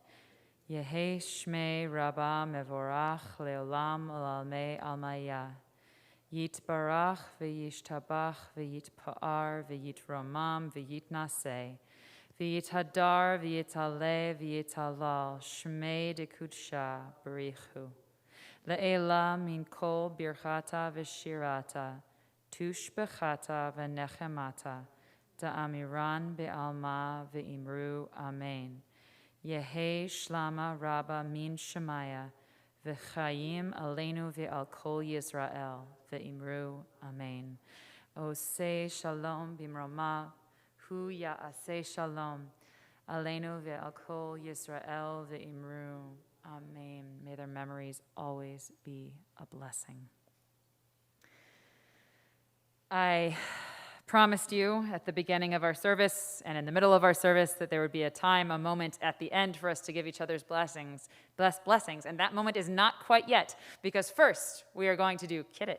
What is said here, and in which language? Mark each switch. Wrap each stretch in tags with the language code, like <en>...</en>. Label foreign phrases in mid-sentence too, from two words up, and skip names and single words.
<arc>Yehe shmei Rabbah mevorach leolam olalmei almaya. Yitbarach v'yishtabach v'yitpa'ar v'yitromam v'yitnaseh v'yithadar v'yitaleh v'yitalal shmei dekudsha barichu le'ela min kol birchata v'shirata tushbechata v'nechemata da'amiran be'alma v'imru amen. Yehe shlama Rabba min shemaya v'chayim aleinu ve'al kol Yisrael ve'imru amen. Oseh shalom bimroma hu ya'aseh shalom aleinu ve'al kol Yisrael ve'imru amen.</arc> <en>May their memories always be a blessing. I promised you at the beginning of our service and in the middle of our service that there would be a time, a moment at the end for us to give each other's blessings, and that moment is not quite yet, because first we are going to do Kiddush.</en>